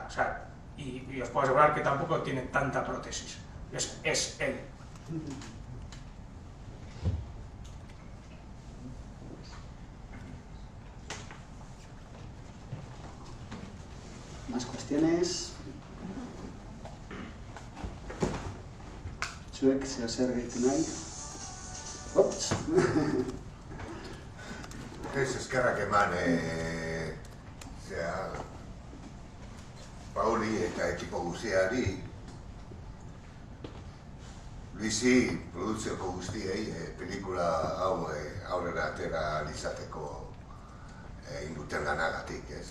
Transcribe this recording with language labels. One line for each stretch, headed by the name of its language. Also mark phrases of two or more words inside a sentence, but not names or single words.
Spanish: O sea, y os puedo asegurar que tampoco tiene tanta prótesis. Es él. ¿Más cuestiones?
Basque: Zuek, zer gehitu nahi? Ops! Ez eskerrak eman, Pauli eta ekipo guztiari, Luisi produzioko guztiei pelikula hau aurrera atera izateko induten lanagatik, ez?